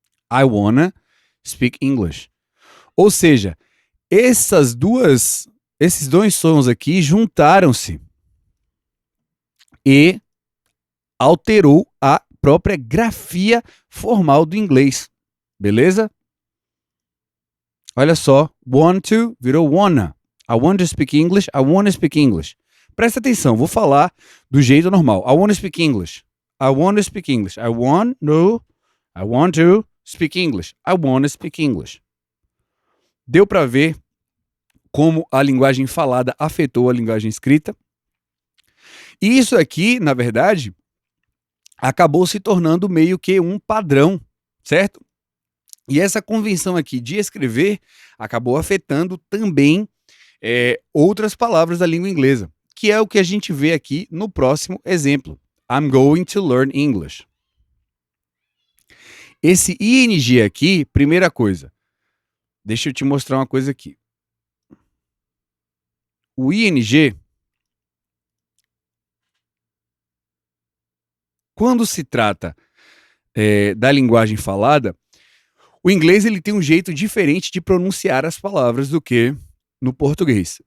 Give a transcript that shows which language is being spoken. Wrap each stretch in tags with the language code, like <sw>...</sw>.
<en>I wanna speak English.</en> <pt>Ou seja, esses dois sons aqui juntaram-se e alterou a própria grafia formal do inglês. Beleza? Olha só, want to virou wanna.</pt> <en>I want to speak English, I wanna speak English.</en> <pt>Presta atenção, vou falar do jeito normal.</pt> <en>I wanna speak English. I wanna speak English. I want to speak English. I wanna speak English.</en> <pt>Deu para ver como a linguagem falada afetou a linguagem escrita. E isso aqui, na verdade, acabou se tornando meio que um padrão, certo? E essa convenção aqui de escrever acabou afetando também outras palavras da língua inglesa, que é o que a gente vê aqui no próximo exemplo.</pt> <en>I'm going to learn English.</en> <pt>Esse ing aqui, primeira coisa, deixa eu te mostrar uma coisa aqui. O ing, quando se trata da linguagem falada, o inglês ele tem um jeito diferente de pronunciar as palavras do que no português.</pt>